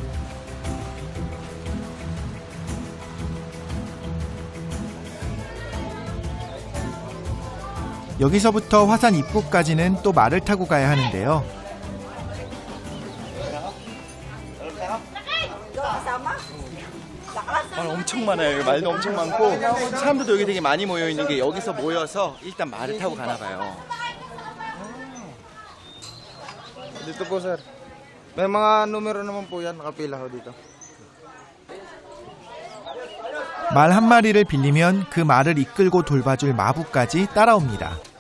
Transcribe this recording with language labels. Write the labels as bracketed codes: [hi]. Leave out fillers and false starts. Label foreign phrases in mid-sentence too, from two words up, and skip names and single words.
[ko] 여기서부터 화산 입구까지는 또 말을 타고 가야 하는데요. 엄청 많아요. 여기 말도 엄청 많고 사람들도 여기 되게 많이 모여 있는 게 여기서 모여서 일단 말을 타고 가나 봐요. [tl] Dito po, sir. May mga numero naman po yan. Nakapila ho dito. [ko] 말 한 마리를 빌리면 그 말을 이끌고 돌봐줄 마부까지 따라옵니다.